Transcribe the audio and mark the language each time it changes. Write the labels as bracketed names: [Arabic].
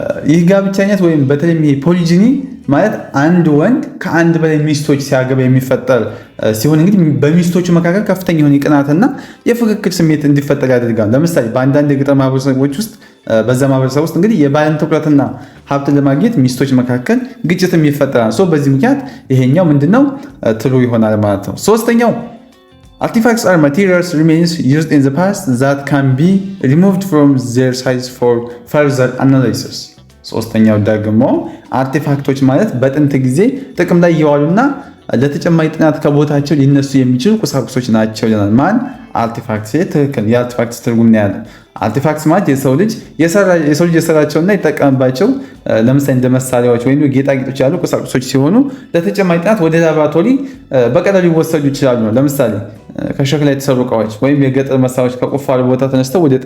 [Amharic] ይህ ጋብቻነት ወይም በተለይ ፖሊጂኒ ማለት አንድ ወንድ ከአንድ በላይ ሚስቶች ሲያገባ የሚፈጠር ሲሆን እንግዲህ በሚስቶቹ መካከል ከፍተኛ የሆነ የቅናትና የፍክክር ስሜት እንዲፈጠር ያደርጋል። ለምሳሌ በአንዳንድ የገጠር ማህበረሰቦች ውስጥ በዛ ማህበረሰብ ውስጥ እንግዲህ የባልን ትኩረትና ሀብትን ለማግኘት ሚስቶች መካከል ግጭትም ይፈጠራል። በዚህ ምክንያት ይሄኛው ምንድነው? ትሩ ይሆናል ማለት ነው። ሶስተኛው [English] artifacts are materials remains used in the past that can be removed from their size for further analysis. [Amharic] ሶስተኛው ደግሞ አርቲፋክቶች ማለት በጥንት ጊዜ ጥቅም ላይ የዋሉና ለተጨማሪ ጥናት ከቦታቸው ሊነሱ የሚችሉ ቁሳቁሶች ናቸው ይላል። ማን? አርቲፋክት። ትክክል። የአርቲፋክት ትርጉም ነው ያለ። አርቲፋክትስ ማለት የሰው ልጅ የሰራቸውና ይጠቀምባቸው ለምሳሌ እንደ መሳሪያዎች ወይም ጌጣጌጦች ያሉ ቁሳቁሶች ሲሆኑ ለተጨማሪ ጥናት ወደ ላቦራቶሪ በቀላሉ ሊወሰዱ ይችላሉ ነው። ለምሳሌ ከሸክላ የተሰሩ እቃዎች ወይም የገጠር መሳሪያዎች ከቁፋሮ ቦታ ተነስተው